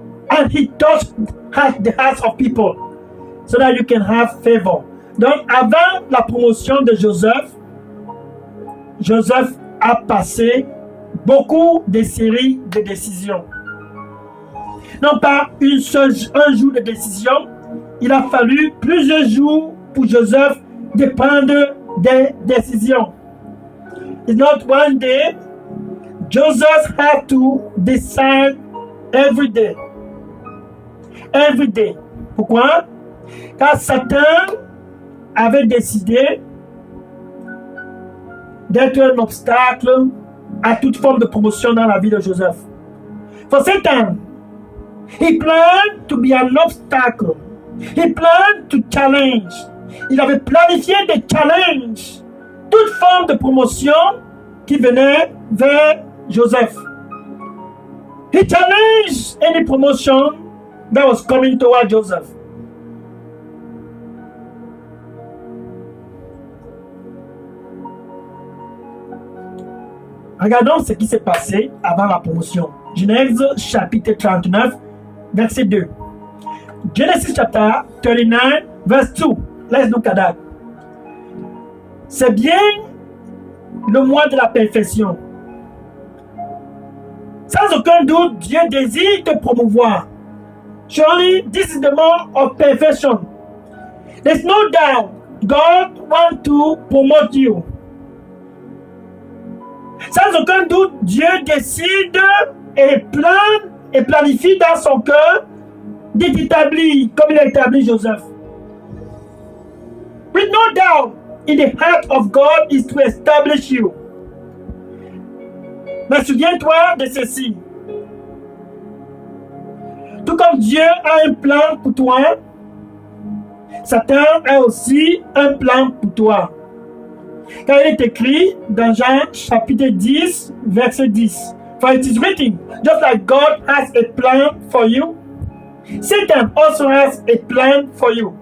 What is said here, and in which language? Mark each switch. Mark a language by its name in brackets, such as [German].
[English] And he touched the hearts of people so that you can have favor. [French] Donc, avant la promotion de Joseph, Joseph a passé beaucoup de séries de décisions. Non pas un jour de décision, il a fallu plusieurs jours pour Joseph de prendre des décisions. [English] It's not one day. Joseph had to decide every day. Every day. [French] Pourquoi? Car Satan avait décidé d'être un obstacle à toute forme de promotion dans la vie de Joseph. [English] For Satan, he planned to be an obstacle. He planned to challenge. [French] Il avait planifié des challenges, toute forme de promotion qui venait vers Joseph. [English] He challenged any promotion that was coming toward Joseph. [French] Regardons ce qui s'est passé avant la promotion. Genèse chapitre 39, verset 2. [English] Genesis chapter 39, verse 2. Let's look at that. [French] C'est bien le mois de la perfection. Sans aucun doute, Dieu désire te promouvoir. [English] Surely, this is the month of perfection. There's no doubt God wants to promote you. [French] Sans aucun doute, Dieu décide et planifie dans son cœur d'établir comme il a établi Joseph. [English] With no doubt, in the heart of God is to establish you. [French] Mais souviens-toi de ceci. Tout comme Dieu a un plan pour toi, Satan a aussi un plan pour toi. Car il est écrit dans Jean chapitre 10, verset 10. [English] For it is written, just like God has a plan for you, Satan also has a plan for you.